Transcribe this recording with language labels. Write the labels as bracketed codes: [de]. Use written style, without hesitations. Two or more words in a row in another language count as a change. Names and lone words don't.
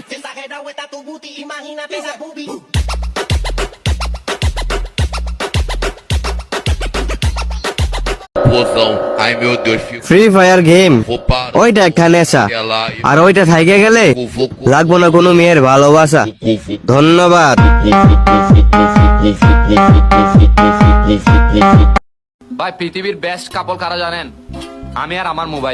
[es] exagerado está tu booty, imagínate esa boobie. [pt] Pozão, ai meu Deus, fico [bn] ফ্রি ফায়ার গেম [pt] vou parar [bn] ওইটা একটা নেশা [pt] ela e [bn] আর ওইটা থাইকে গেলে লাগবো না কোনো মেয়ের ভালোবাসা। ধন্যবাদ। ভাই পৃথিবীর [en] best couple [bn] কারা জানেন? আমি আর আমার মোবাইল।